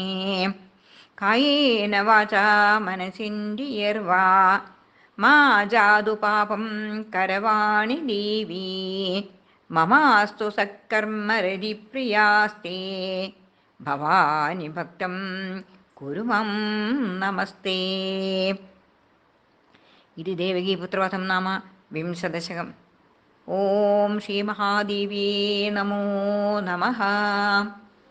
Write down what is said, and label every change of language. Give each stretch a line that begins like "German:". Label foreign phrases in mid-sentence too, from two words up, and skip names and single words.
Sanskrit: कायेन वाचा मनसिन्द्रियैर्वा मा जातु पापं करवाणि देवी ममास्तु सत्कर्मरतिप्रियास्ते भवानि भक्तं कुरु मम नमस्ते.
Malayalam: ഇത് ദേവകീപുത്രവധം നാമ വിംശദശകം.
Sanskrit: ഓം ശ്രീ മഹാദേവ്യേ നമോ നമഃ.